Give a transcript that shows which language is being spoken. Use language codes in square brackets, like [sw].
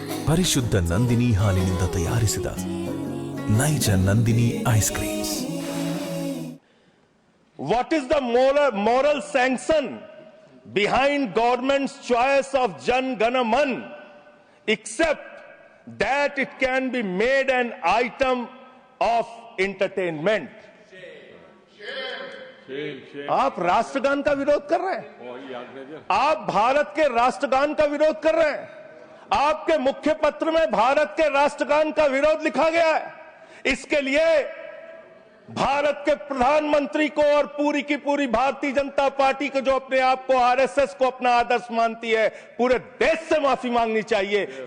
[kn] ಪರಿಶುದ್ಧ ನಂದಿನಿ ಹಾಲಿನಿಂದ ತಯಾರಿಸಿದ ನೈಜ Nandini ice creams. [en] What is the moral sanction behind government's choice of Jan Gana Man except that it can be made an item of entertainment? [hi] आप राष्ट्रगान का विरोध कर रहे हैं, आप भारत के राष्ट्रगान का विरोध कर रहे हैं। आपके मुख्य पत्र में भारत के राष्ट्रगान का विरोध लिखा गया है। इसके लिए भारत के प्रधानमंत्री को और पूरी की पूरी भारतीय जनता पार्टी को, जो अपने आप को आरएसएस को अपना आदर्श मानती है, पूरे देश से माफी मांगनी चाहिए।